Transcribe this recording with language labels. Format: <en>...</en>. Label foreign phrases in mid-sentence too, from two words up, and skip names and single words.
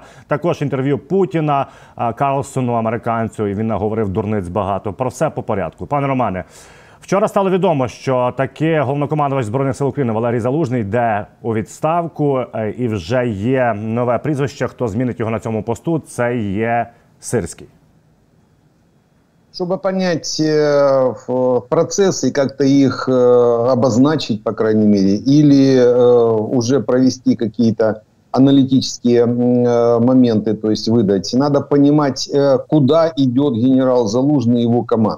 <uk>Також інтерв'ю Путіна Карлсону, американцю, і він наговорив дурниць багато. Про все по порядку. Пане Романе, вчора стало відомо, що таки головнокомандувач Збройних сил України Валерій Залужний йде у відставку, і вже є нове прізвище, хто змінить його на цьому посту, це є Сирський.</uk> <ru>Чтобы понять процессы, как-то их обозначить, по крайней мере, или уже провести какие-то аналитические моменты, то есть выдать, надо понимать, куда идет генерал Залужный и его команда.</ru>